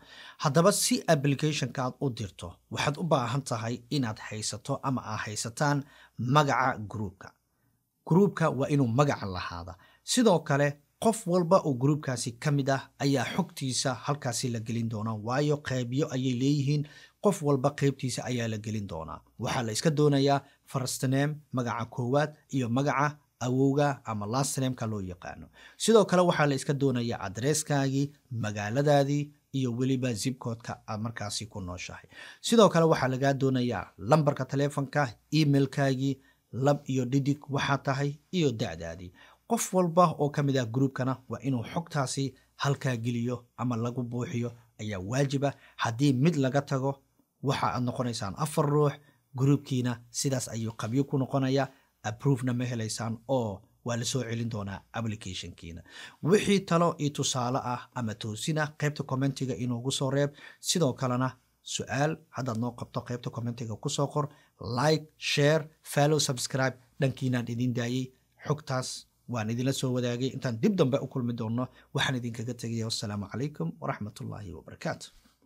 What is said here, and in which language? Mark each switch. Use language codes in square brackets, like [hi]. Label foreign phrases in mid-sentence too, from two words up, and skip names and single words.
[so] Haddaba si applicationka aad u dirto waxaad u baahan tahay inaad haysato ama aad haysataan magaca groupka. Groupka waa inuu magaca lahaada. Sidoo kale qof walba oo groupkaasi ka mid ah ayaa xogtiisa halkaasi la gelin doonaa, waayo qaybyo ayay leeyihiin. Qof walba qaybtiisa ayaa la gelin doonaa. Waxaa la iska doonayaa [en] first name, [so] magaca koowaad, iyo magaca awowga ama [en] last name [so] ka loo yaqaano. Sidoo kale waxaa la iska doonayaa adresskaagii, magaaladaadii, iyo weliba [en] zip code-ka [so] aad markaasi ku nooshahay. Sidoo kale waxaa laga doonayaa lambarka telefonka, emailkaagii, lab iyo dhidig waxaa tahay, iyo da'daadii. Qof walba oo ka mid ah groupkana waa inuu xogtaasi halkaa geliyo ama lagu buuxiyo ayaa waajiba. Haddii mid laga tago waxa aad noqonaysaan 4 ruux. Groupkiina sidaas ayuu qabyo ku noqonayaa. Approve-na ma helaysaan oo waa la soo celin doonaa applicationkiina. Wixii talo iyo tusaale ah ama toosina qaybta commentiga inoogu soo reeb. Sidoo kalena su'aal haddaad noo qabto qaybta commentiga ku soo qor. [en] Like, share, follow, subscribe. [so] Dhankiinaan idin daayay. Xogtaas waan idinla soo wadaagay. Intaan dib dambe u kulmi doono waxaan idinkaga tagayaa. [ar] والسلام عليكم ورحمة الله وبركاته.